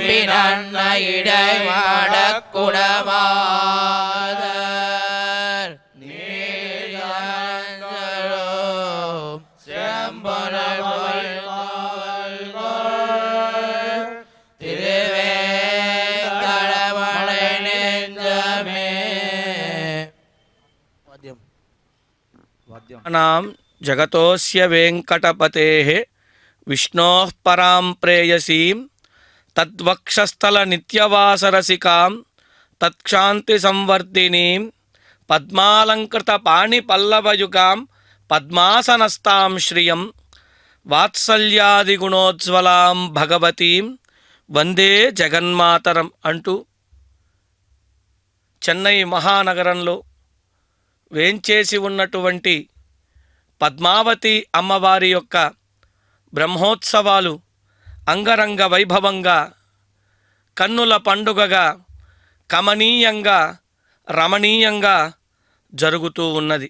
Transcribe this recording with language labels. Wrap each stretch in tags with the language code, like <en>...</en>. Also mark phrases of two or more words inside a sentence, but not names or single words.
<ta>இடை மாடக்குடமாதர் திருவேங்கடமடை நெஞ்சமே</ta> <sa>नाम जगतोस्य वेंकटपतेः विष्णोः परां प्रेयसीं तद्वक्षस्थलनित्यवासरसिकां तत्क्षान्तिसंवर्धिनीं पद्मालङ्कृतपाणिपल्लवयुगां पद्मासनस्तां श्रियं वात्सल्यादिगुणोज्ज्वलां भगवतीं वंदे जगन्मातरं अंटू</sa> <te>చెన్నై మహానగరంలో వేంచేసి ఉన్నటువంటి పద్మావతి అమ్మవారి యొక్క బ్రహ్మోత్సవాలు అంగరంగ వైభవంగా కన్నుల పండుగగా కమనీయంగా రమణీయంగా జరుగుతూ ఉన్నది.</te>